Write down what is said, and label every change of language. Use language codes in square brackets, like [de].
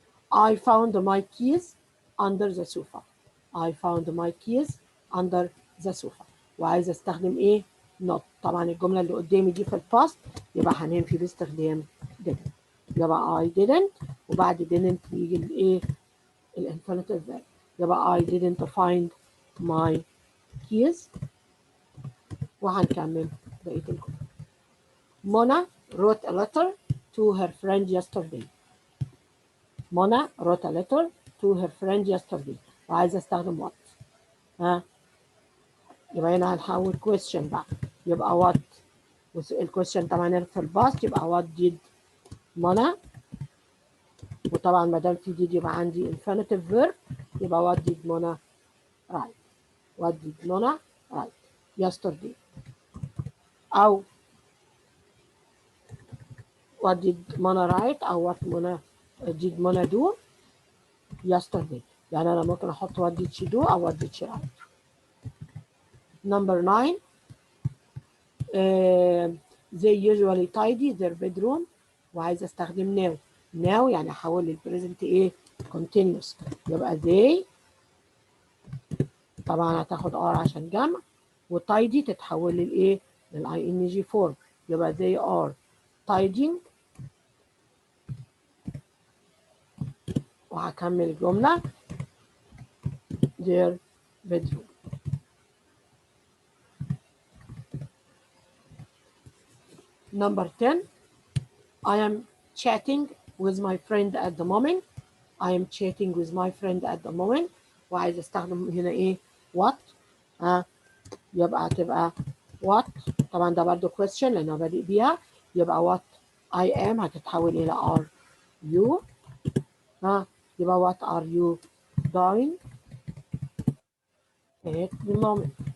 [en] I found my keys under the sofa. I found my keys under the sofa. [ar] وعايزه استخدم ايه؟ not. طبعا الجمله اللي قدامي دي في الباست يبقى هننفي باستخدام didn't. يبقى [en] I didn't [ar] وبعد didn't يجي الايه؟ الانفينيتيف فيرب. [en] يبقى I didn't find my keys. [ar] وهنكمل بقيه الجمله. [en] Mona wrote a letter to her friend yesterday. Mona wrote a letter to her friend yesterday. [ar] وعايزه استخدم what. يبقى هنا هنحول question بقى. يبقى والكويشن طبعا في الباست يبقى what did منى، وطبعا ما دام في did يبقى عندي infinitive verb يبقى [en] what did Mona write. what did Mona write yesterday، أو what did Mona write أو what Mona did Mona do yesterday. [ar] يعني أنا ممكن أحط [en] what did she do [ar] أو [en] what did she write. Number 9 they usually tidy their bedroom، [ar] وعايزة استخدم now يعني احول للبريزنت ايه continuous، يبقى they طبعا هتاخد ار عشان جمع، وتايدي تتحول للايه للاي ان جي فورم، يبقى [en] they are tidying، [ar] وهكمل الجملة their bedroom. [en] Number 10 I am chatting with my friend at the moment. I am chatting with my friend at the moment، [ar] وعايز استخدم هنا ايه what، يبقى هتبقى what طبعا ده برضو question لانه بادئ بيها، يبقى what I am هتتحول الى are you، يبقى [en] what are you doing at the moment.